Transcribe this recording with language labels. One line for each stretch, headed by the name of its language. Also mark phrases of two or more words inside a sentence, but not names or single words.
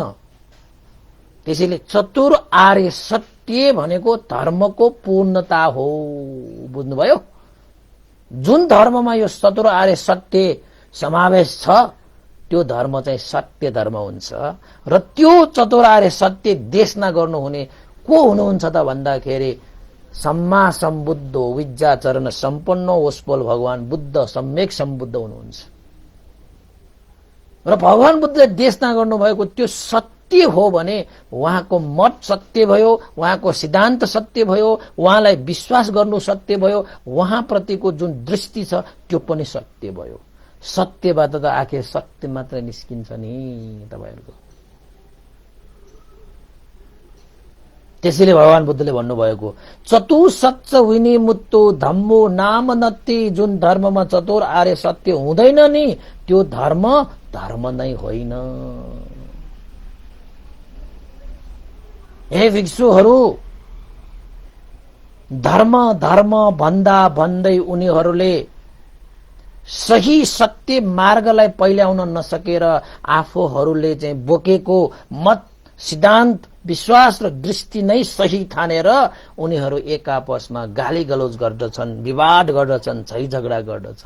Nepali: त्यसैले चतुर आर्य सत्य भनेको धर्मको पूर्णता हो, बुझ्नुभयो? जुन धर्ममा यो चतुर आर्य सत्य समावेश छ त्यो धर्म चाहिँ सत्य धर्म हुन्छ। र त्यो चतुर आर्य सत्य देशना गर्नुहुने को हुनुहुन्छ त भन्दाखेरि
Pali: सम्मा सम्बुद्ध विद्याचरण सम्पन्न
Nepali: ओस्पल भगवान बुद्ध सम्यक सम्बुद्ध हुनुहुन्छ। र भगवान बुद्धले देशना गर्नुभएको त्यो सत्य हो भने उहाँको मत सत्य भयो, उहाँको सिद्धान्त सत्य भयो, उहाँलाई विश्वास गर्नु सत्य भयो, उहाँप्रतिको जुन दृष्टि छ त्यो पनि सत्य भयो। सत्यबाट त आखिर सत्य मात्र निस्किन्छ नि तपाईहरुको। त्यसैले भगवान बुद्धले भन्नुभएको
Pali: चतु सच्च विनि मुत्तो धम्मो नाम नत्ति,
Nepali: जुन धर्ममा चतुर आर्य सत्य हुँदैन नि त्यो धर्म धर्म नै होइन। हे भिक्षुहरू, धर्म धर्म भन्दा भन्दै उनीहरूले सही सत्य मार्गलाई पहिल्याउन नसकेर आफूहरूले चाहिँ बोकेको मत सिद्धान्त विश्वास र दृष्टि नै सही ठानेर उनीहरू एक आपसमा गाली गलौज गर्दछन्, विवाद गर्दछन्, झै झगडा गर्दछन्।